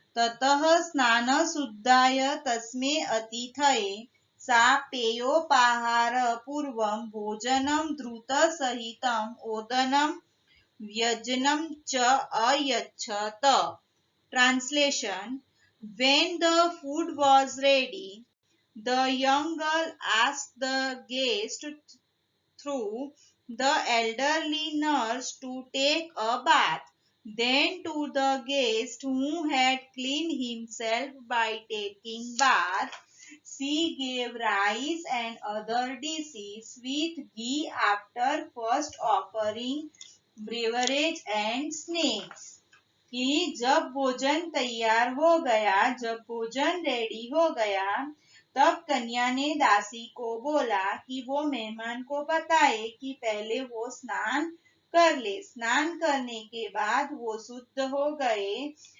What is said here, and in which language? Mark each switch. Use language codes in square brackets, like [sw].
[sa] ततः स्नानशुद्धाय तस्मै अतिथये सा पेयोपहारपूर्वं भोजनं धृतसहितं ओदनं व्यञ्जनं च अयच्छत्। [en] Translation: When the food was ready, the young girl asked the guest through the elderly nurse to take a bath. Then to the guest who had cleaned himself by taking bath, she gave rice and other dishes with ghee after first offering beverage and snacks। [hi] कि जब भोजन तैयार हो गया, जब भोजन ready हो गया, तब कन्या ने दासी को बोला कि वो मेहमान को बताए कि पहले वो स्नान कर ले। स्नान करने के बाद वो शुद्ध हो गए।